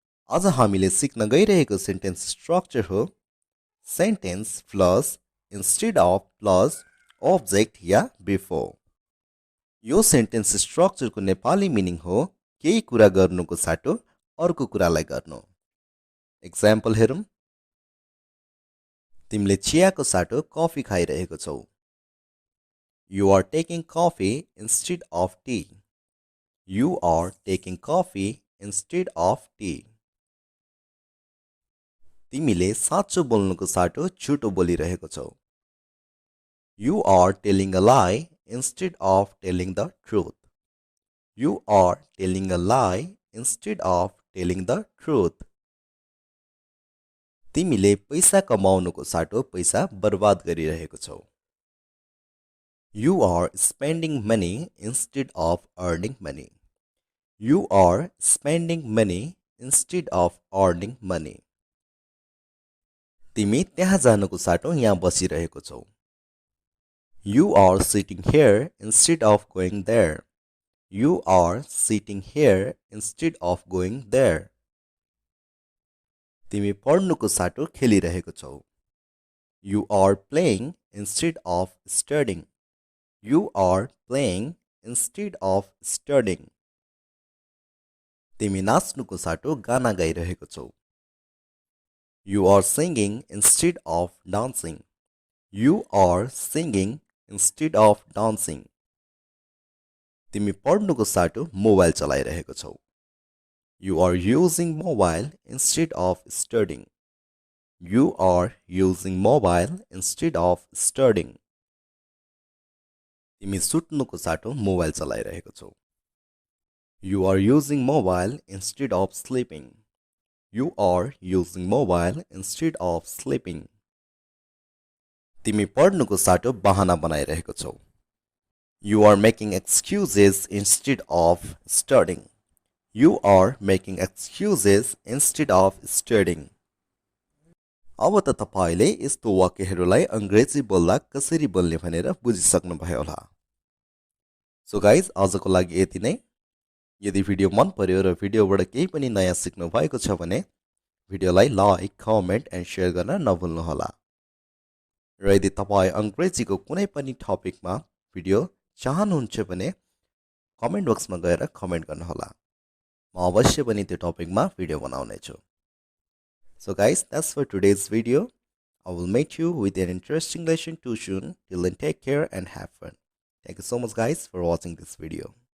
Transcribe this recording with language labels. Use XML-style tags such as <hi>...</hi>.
<ne>आज हामीले सिक्न गइरहेको</ne> <en>Sentence structure हो sentence plus instead of plus object या before.</en> <ne>यो सेन्टेन्स स्ट्रक्चरको नेपाली मिनिङ हो केही कुरा गर्नुको साटो अर्को कुरालाई गर्नु। एक्जाम्पल हेरौँ। तिमीले चियाको साटो कफी खाइरहेको छौ।</ne> <en>You are taking coffee instead of tea. You are taking coffee instead of tea.</en> <ne>तिमीले साँचो बोल्नुको साटो झुटो बोलिरहेको छौ।</ne> <en>You are telling a lie instead of telling the truth. You are telling a lie instead of telling the truth.</en> <ne>तिमीले पैसा कमाउनुको साटो पैसा बर्बाद गरिरहेको छौ।</ne> <en>You are spending money instead of earning money. You are spending money instead of earning money.</en> <ne>तिमी त्यहाँ जानुको साटो यहाँ बसिरहेको छौ।</ne> <en>You are sitting here instead of going there. You are sitting here instead of going there.</en> <ne>तिमी पढ्नुको साटो खेलिरहेको छौ।</ne> <en>You are playing instead of studying. You are playing instead of studying.</en> <ne>तिमी नाच्नुको साटो गाना गाइरहेको छौ।</ne> <en>You are singing instead of dancing. You are singing instead of dancing.</en> <ne>तिमी पढ्नुको साटो मोबाइल चलाइरहेको छौ।</ne> <en>You are using mobile instead of studying. You are using mobile instead of studying.</en> <ne>तिमी सुत्नुको साटो मोबाइल चलाइरहेको छौ।</ne> <en>You are using mobile instead of sleeping. You are using mobile instead of sleeping.</en> <ne>तिमी पढ्नुको साटो बहाना बनाइरहेको छौ।</ne> <en>You are making excuses instead of studying. You are making excuses instead of studying.</en> <ne>अब त तपाईले यस्तो वाक्यहरूलाई अंग्रेजी बोल्दा कसरी बोल्ने भनेर बुझिसक्नु भयो होला।</ne> <en>so guys,</en> <ne>आजको लागि यति नै। यदि भिडियो मन पर्यो र भिडियोबाट केही पनि नयाँ सिक्नु भएको छ भने भिडियोलाई लाइक, कमेन्ट एन्ड शेयर गर्न नभुल्नुहोला। र यदि तपाई अंग्रेजीको कुनै पनि टपिकमा भिडियो चाहनुहुन्छ भने कमेन्ट बक्समा गएर कमेन्ट गर्नुहोला। म अवश्य पनि त्यो टपिकमा भिडियो बनाउने छु।</ne> <en>So guys, that's for today's video. I will meet you with an interesting lesson too soon. Till then, take care and have fun. Thank you so much guys for watching this video.</en>